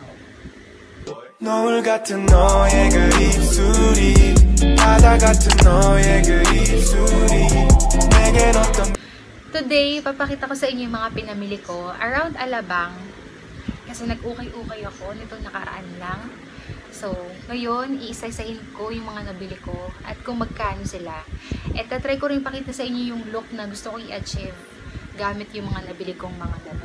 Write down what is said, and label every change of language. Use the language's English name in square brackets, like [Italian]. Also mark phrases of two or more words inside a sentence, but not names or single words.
[Korean] 노을 같은 너의 그 입술이 바다 같은 너의 그 입술이 내겐 어떤 [Filipino] Today, papakita ko sa inyo yung mga pinamili ko around Alabang. Kasi nag-ukay-ukay ako nitong nakaraan lang. So, ngayon, iisa-isahin ko yung mga nabili ko at kung magkano sila. At tatry ko rin pakita sa inyo yung look na gusto ko i-achieve gamit yung mga nabili kong mga damit.